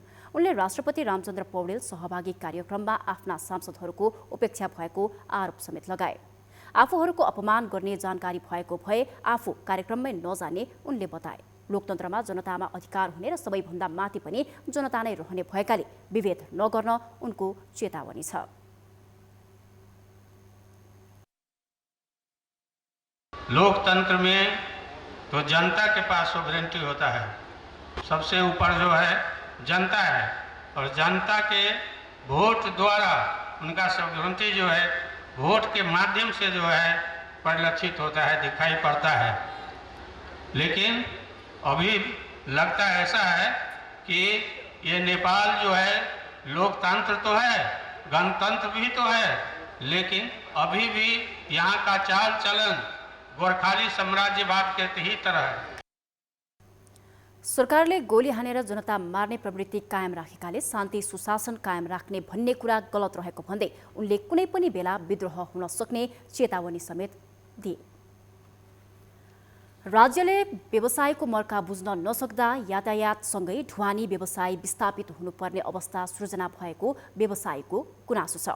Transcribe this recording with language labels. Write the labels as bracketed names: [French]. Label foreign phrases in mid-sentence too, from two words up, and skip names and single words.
[Nepali] उनले राष्ट्रपति रामचन्द्र पौडेल सहभागी कार्यक्रममा आफ्ना सांसदहरूको उपेक्षा भएको आरोप समेत लगाए। आफूहरूको अपमान गर्ने जानकारी भएको भए आफू कार्यक्रममै नजाने उनले बताए। लोकतन्त्रमा जनतामा अधिकार हुने र सबैभन्दा माथि पनि जनता नै रहने भएकाले विभेद नगर्न उनको चेतावनी छ। [Hindi] लोकतंत्र में तो जनता के पास सोवरेंटी होता है, सबसे ऊपर जो है जनता है और जनता के वोट द्वारा उनका सोवरेंटी जो है वोट के माध्यम से जो है परिलक्षित होता है, दिखाई पड़ता है। लेकिन अभी लगता ऐसा है कि ये नेपाल जो है लोकतंत्र तो है, गणतंत्र भी तो है, लेकिन अभी भी यहाँ का चाल चलन गोर्खाली साम्राज्यवाद के ही तरह है। [Nepali] सरकारले गोली हानेर जनता मार्ने प्रवृत्ति कायम राखेकाले शान्ति सुशासन कायम राख्ने भन्ने कुरा गलत रहेको भन्दै उनले कुनै पनि बेला विद्रोह हुन सक्ने चेतावनी समेत दिए। राज्यले व्यवसायको मर्का बुझ्न नसक्दा यातायातसँगै ढुवानी व्यवसाय विस्थापित हुनुपर्ने अवस्था सृजना भएको व्यवसायीको गुनासो छ।